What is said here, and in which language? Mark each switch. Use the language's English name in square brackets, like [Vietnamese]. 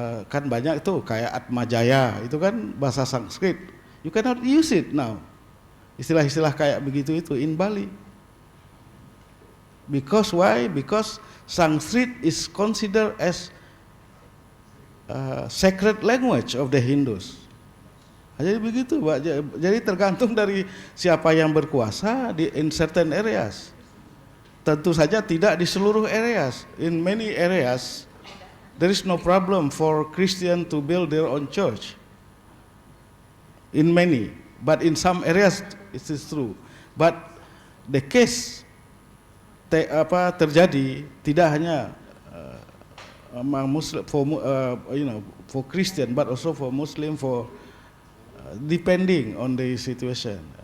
[Indonesian] Kan banyak itu kayak Atmajaya, itu kan bahasa Sanskrit. [English] You cannot use it now. [Indonesian] Istilah-istilah kayak begitu itu [English] in Bali. Because why? Because Sanskrit is considered as sacred language of the Hindus. [Indonesian] Jadi begitu, Pak. Jadi tergantung dari siapa yang berkuasa [English] in certain areas. [Indonesian] Tentu saja tidak di seluruh areas. [English] In many areas, there is no problem for Christian to build their own church. In many. But in some areas it is true. But the case [Indonesian] terjadi tidak hanya [English] among Muslim for Christian, but also for Muslim, for depending on the situation.